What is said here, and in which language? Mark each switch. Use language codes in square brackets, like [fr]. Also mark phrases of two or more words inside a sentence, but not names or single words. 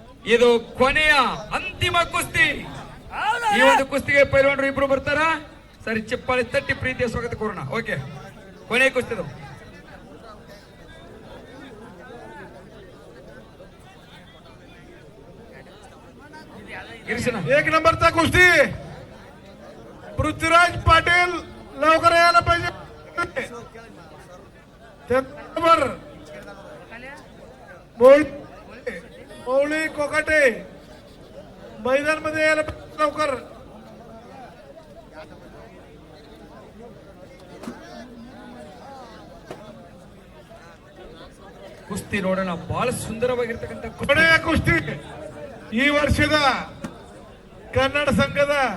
[kn] ಇದು ಕೊನೆಯ ಅಂತಿಮ ಕುಸ್ತಿ. ಈ ಒಂದು ಕುಸ್ತಿಗೆ ಪೈಲ್ವಾನರು ಇಬ್ರು ಬರ್ತಾರ. ಸರಿ, ಚಿಪ್ಪಾಳಿ ತಟ್ಟಿ ಪ್ರೀತಿಯ ಸ್ವಾಗತ ಕೋರೋಣ. ಓಕೆ, ಕೊನೆ ಕುಸ್ತಿದು ಗಿರೀಶನ. [mr] 1 नंबरचा कुस्ती पृथ्वीराज पाटील लवकर यायला पाहिजे. नंबर मौली कोकाटे मैदान मध्ये यायला पाहिजे लवकर. [kn] ಕುಸ್ತಿ ನೋಡೋಣ. ಬಹಳ ಸುಂದರವಾಗಿರ್ತಕ್ಕಂಥ ಕೊನೆಯ ಕುಸ್ತಿ ಈ ವರ್ಷದ ಕನ್ನಡ ಸಂಘದ